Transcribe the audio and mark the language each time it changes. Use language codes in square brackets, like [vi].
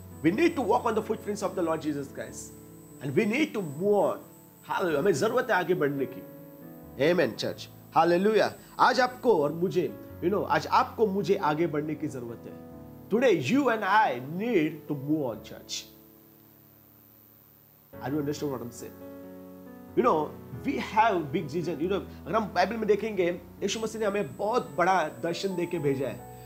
[en] We need to walk on the footprints of the Lord Jesus Christ. And we need to move on. Hallelujah. [hi] हमें जरूरत है आगे बढ़ने की. [en] Amen, church. Hallelujah. [hi] आज आपको और मुझे, आज आपको मुझे आगे बढ़ने की जरूरत है. [en] Today, you and I need to move on, church. Are you understand what I'm saying? We have big vision. [hi] अगर हम बाइबल में देखेंगे, यीशु मसीह ने हमें बहुत बड़ा दर्शन देके भेजा है.